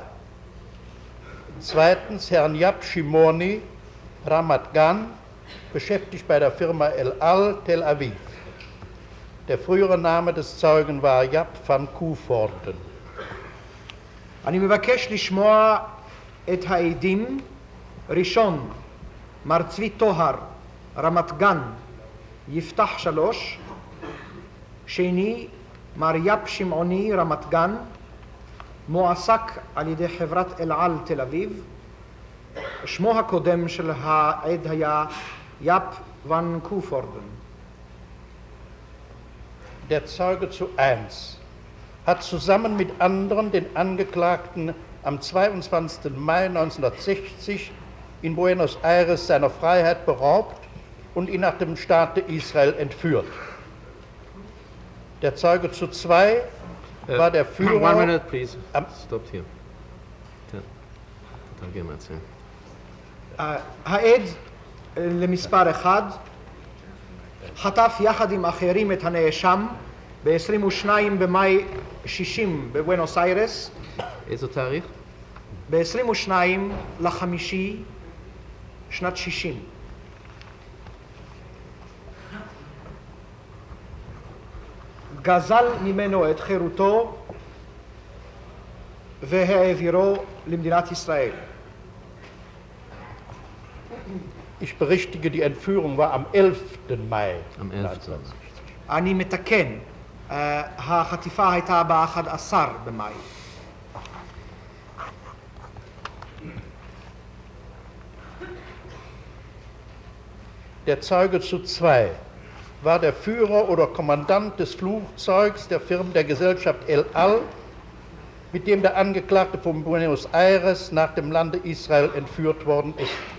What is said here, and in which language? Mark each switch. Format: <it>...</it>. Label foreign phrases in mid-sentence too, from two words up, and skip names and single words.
<de>Zweitens Herrn Yap Shimoni, Ramat Gan, beschäftigt bei der Firma El Al, Tel Aviv. Der frühere Name des Zeugen war Yap van Koevoorten.</de> <he>אני מבקש לשמוע את העדים. ראשון, מר צבי טוהר, רמת גן, יפתח 3. שני, מר יפ שמעוני, רמת גן, מועסק על ידי חברת אל על תל אביב. שמו הקודם של העד היה יפ van Koevoorten.</he> <de>Der Zeuge zu 1 hat zusammen mit anderen den Angeklagten am 22. Mai 1960 in Buenos Aires seiner Freiheit beraubt und ihn nach dem Staate Israel entführt. Der Zeuge zu 2 war der Führer...</de> <en>One minute, please. Stop here.</en> <he>תרגם מעצמי. העד למספר 1 חטף יחד עם אחרים את הנאשם ב-22 במאי 60 בבואנוס איירס. איזה תאריך? ב-22 לחמישי שנת 60. גזל ממנו את חירותו והעבירו למדינת ישראל.</he> <de>Ich berichtige, die Entführung war am 11. Mai. Am 11.</de> <he>אני מתקן, החטיפה הייתה ב-11 במאי.</he> <de>Der Zeuge zu 2 war der Führer oder Kommandant des Flugzeugs der Gesellschaft El Al, mit dem der Angeklagte von Buenos Aires nach dem Lande Israel entführt worden ist.</de>